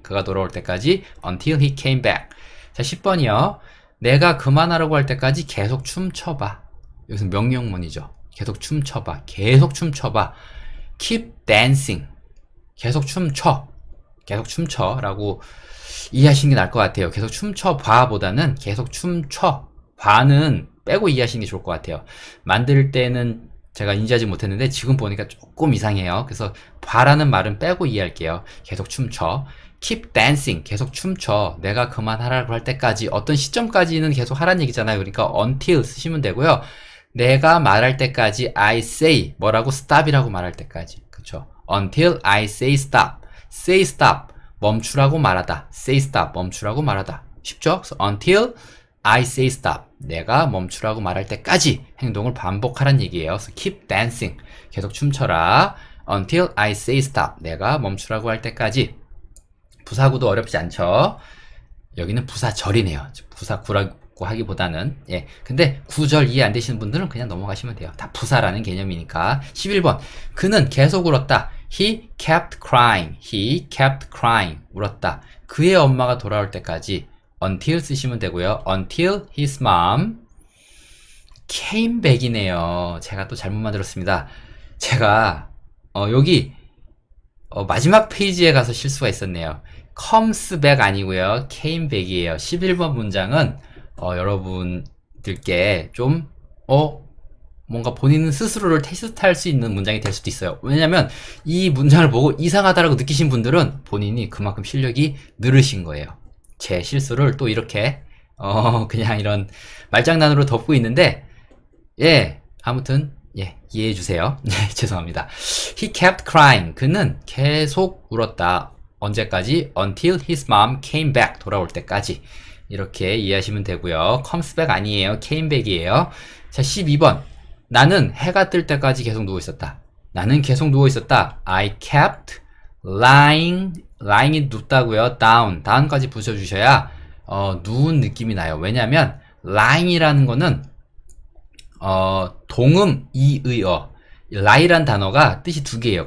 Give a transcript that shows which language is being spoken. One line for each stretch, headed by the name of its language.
Korean: 그가 돌아올 때까지
English: until he came back.
Korean: 자, 10번이요. 내가 그만하라고 할 때까지 계속 춤춰봐. 여기서 명령문이죠. 계속 춤춰봐. 계속 춤춰봐.
English: keep dancing.
Korean: 계속 춤춰 라고 이해하시는 게 나을 것 같아요. 계속 춤춰봐 보다는 계속 춤춰 봐는 빼고 이해하시는 게 좋을 것 같아요. 만들 때는 제가 인지하지 못했는데 지금 보니까 조금 이상해요. 그래서 봐라는 말은 빼고 이해할게요. 계속 춤춰.
English: keep dancing.
Korean: 계속 춤춰. 내가 그만하라고 할 때까지 어떤 시점까지는 계속 하라는 얘기잖아요. 그러니까 until 쓰시면 되고요. 내가 말할 때까지
English: I say
Korean: 뭐라고 stop이라고 말할 때까지. 그쵸?
English: until I say stop. say stop.
Korean: 멈추라고 말하다.
English: say stop.
Korean: 멈추라고 말하다. 쉽죠? 그래서
English: until I say stop.
Korean: 내가 멈추라고 말할 때까지 행동을 반복하라는 얘기예요. 그래서
English: keep dancing.
Korean: 계속 춤춰라.
English: until I say stop.
Korean: 내가 멈추라고 할 때까지. 부사구도 어렵지 않죠? 여기는 부사절이네요. 부사구라고 하기보다는. 예. 근데 구절 이해 안 되시는 분들은 그냥 넘어가시면 돼요. 다 부사라는 개념이니까. 11번. 그는 계속 울었다.
English: He kept crying. He kept crying.
Korean: 울었다. 그의 엄마가 돌아올 때까지 until 쓰시면 되고요.
English: until his mom came back이네요.
Korean: 제가 또 잘못 만들었습니다. 제가 여기 마지막 페이지에 가서 실수가 있었네요.
English: comes back
Korean: 아니고요.
English: came back이에요.
Korean: 11번 문장은 여러분들께 좀 뭔가 본인 스스로를 테스트할 수 있는 문장이 될 수도 있어요. 왜냐면 이 문장을 보고 이상하다라고 느끼신 분들은 본인이 그만큼 실력이 늘으신 거예요. 제 실수를 또 이렇게 그냥 이런 말장난으로 덮고 있는데 예, 아무튼 예, 이해해 주세요. 네, 죄송합니다.
English: He kept crying.
Korean: 그는 계속 울었다. 언제까지?
English: Until his mom came back.
Korean: 돌아올 때까지. 이렇게 이해하시면 되고요.
English: comes back
Korean: 아니에요.
English: came back이에요.
Korean: 자, 12번. 나는 해가 뜰 때까지 계속 누워 있었다. 나는 계속 누워 있었다.
English: I kept lying.
Korean: lying이 눕다고요. down까지 붙여주셔야 누운 느낌이 나요. 왜냐면 lying이라는 거는 동음 이의어 lie란 단어가 뜻이 두 개예요.